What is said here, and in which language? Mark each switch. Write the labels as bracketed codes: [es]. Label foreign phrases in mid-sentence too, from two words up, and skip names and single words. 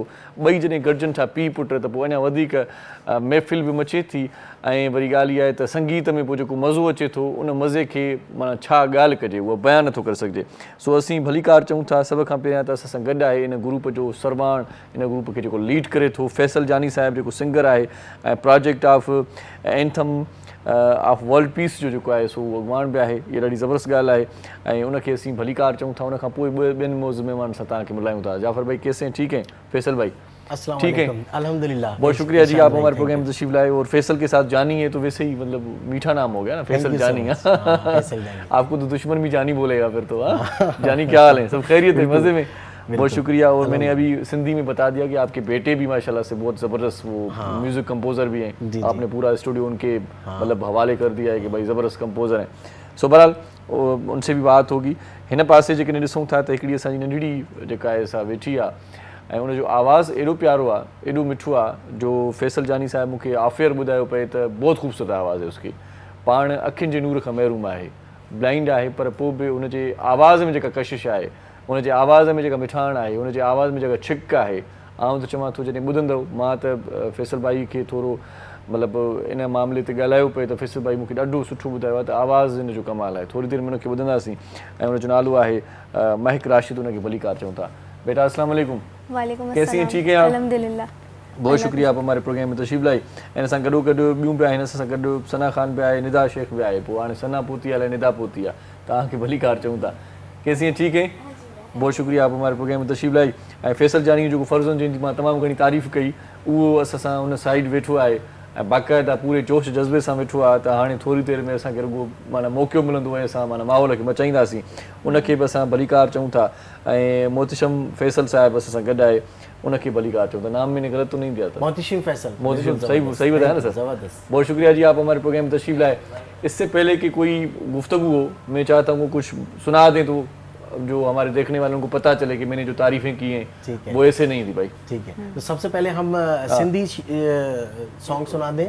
[sd] ॿई जॾहिं गॾिजनि था पीउ पुट त पोइ अञा वधीक महफ़िल बि मचे थी। ऐं वरी ॻाल्हि इहा आहे त संगीत में पोइ जेको मज़ो अचे थो उन मज़े खे माना छा ॻाल्हि कजे, उहा बयानु नथो करे सघिजे। सो असीं भलीकार चऊं था। सभ खां पहिरियां त असां सां गॾु आहे इन ग्रुप जो सरवाण, इन ग्रुप खे जेको लीड करे थो, फैसल जानी साहिबु जेको सिंगर आहे, ऐं प्रोजेक्ट ऑफ एंथम ऑफ वर्ल्ड पीस जो जेको आहे सो अॻुवाण बि आहे। इहा ॾाढी ज़बरदस्त ॻाल्हि आहे, ऐं उनखे असीं भलीकार चऊं था। उनखां पोइ ॿियनि मौज़ महिमान सां तव्हांखे मिलायूं था। [ur] جعفر بھائی کیسے ہیں؟ ٹھیک ہیں؟ فیصل بھائی ٹھیک ہے, الحمدللہ. بہت شکریہ جی، آپ ہمارے پروگرام میں تشریف لائے۔ اور فیصل کے ساتھ جانی ہے تو ویسے ہی مطلب میٹھا نام ہو گیا نا، فیصل جانی. آپ کو تو دشمن بھی جانی بولے گا پھر تو. جانی کیا حال ہے؟ سب خیریت ہے؟ مزے میں؟ بہت شکریہ. اور میں نے ابھی سندھی میں بتا دیا کہ آپ کے بیٹے بھی ماشاءاللہ سے بہت زبردست وہ [en] music composer [ur] بھی ہیں. آپ نے پورا اسٹوڈیو ان کے مطلب حوالے کر دیا ہے کہ بھائی زبردست کمپوزر ہیں. سو بہرحال ان سے بھی بات ہوگی. [sd] हिन पासे जेकॾहिं ॾिसूं था त हिकिड़ी असांजी नंढड़ी जेका आहे सा वेठी आहे, ऐं उनजो आवाज़ु एॾो प्यारो आहे, एॾो मिठो आहे, जो फैसल जानी साहिबु मूंखे आफ़ियर ॿुधायो पए त [ur] بہت خوبصورت آواز ہے اس کی. [sd] पाण अखियुनि जे नूर खां महरूम आहे, ब्लाइंड आहे, पर पोइ बि उनजे आवाज़ में जेका कशिश आहे, उनजे आवाज़ में जेका मिठाण आहे, उनजे आवाज़ में जेका छिक आहे, आउं त चवां थो जॾहिं ॿुधंदव, मां त फैसल भाई खे थोरो मतिलबु इन मामले ते ॻाल्हायो पिए त फैसल भाई मूंखे ॾाढो सुठो ॿुधायो आहे त आवाज़ु हिन जो कमाल आहे। थोरी देरि में उनखे ॿुधंदासीं, ऐं उनजो नालो आहे महक राशिद, उनखे भलीकार चऊं था। [ar] बेटा السلام علیکم. [ur] وعلیکم کیسی ہیں? السلام. ٹھیک ہے آپ? الحمدللہ. بہت شکریہ آپ ہمارے پروگرام میں تشریف لائی. [sd] इन सां गॾो गॾु ॿियूं बि आहिनि, असां सां गॾु सना ख़ान बि आहे, निदा शेख बि आहे। पोइ हाणे सना पोती आहे, निदा पोती आहे, तव्हांखे भलीकार चऊं था। [ur] کیسی ہیں? ٹھیک ہے، بہت شکریہ آپ ہمارے پروگرام میں تشریف لائی. [sd] ऐं फैसल जानी जेको फ़र्ज़ुनि जंहिंजी मां तमामु घणी तारीफ़ कई, उहो असां सां उन साइड वेठो आहे, ऐं बाक़ाइदा पूरे जोश जज़्बे सां वेठो आहे। त हाणे थोरी देरि में असांखे रुॻो माना मौक़ो मिलंदो ऐं असां माना माहौल खे मचाईंदासीं, उनखे बि असां भलीकार चऊं था। ऐं मोहतशम फैसल साहिबु असां सां गॾु आहे, उनखे भलीकार चऊं था। [ur] نام میں نے غلط تو نہیں دیا تھا? محتشم فیصل. محتشم صحیح بتایا نا سر? زبردست. بہت شکریہ جی، آپ ہمارے پروگرام میں تشریف لائے۔ اس سے پہلے کہ کوئی گفتگو ہو، میں چاہتا ہوں کچھ سنا دیں تو جو ہمارے دیکھنے والوں کو پتا چلے کہ میں نے جو تعریفیں کی ہیں ٹھیک ہے. وہ ایسے نہیں تھی بھائی. ٹھیک ہے، تو سب سے پہلے ہم سندھی سانگ سنا دیں